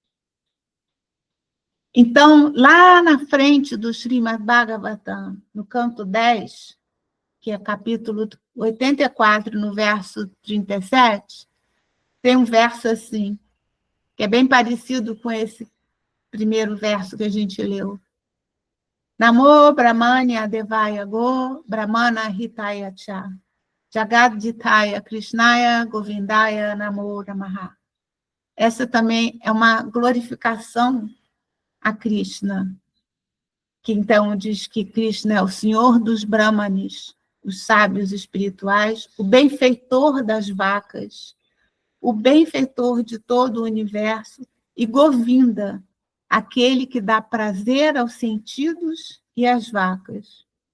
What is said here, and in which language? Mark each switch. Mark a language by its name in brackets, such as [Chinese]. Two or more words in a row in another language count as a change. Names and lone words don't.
[Portuguese] Então, lá na frente do Srimad Bhagavatam, no canto 10, que é capítulo 84, no verso 37, tem um verso assim, que é bem parecido com esse primeiro verso que a gente leu. [Sanskrit] Namo Brahmanya Devaya Go, Brahmana Hitaya Cha, Jagadjitaya Krishnaya Govindaya Namo Namaha. [Portuguese] Essa também é uma glorificação a Krishna, que então diz que Krishna é o senhor dos Brahmanes, os sábios espirituais, o benfeitor das vacas, o benfeitor de todo o universo, e Govinda, aquele que dá prazer aos sentidos e às vacas.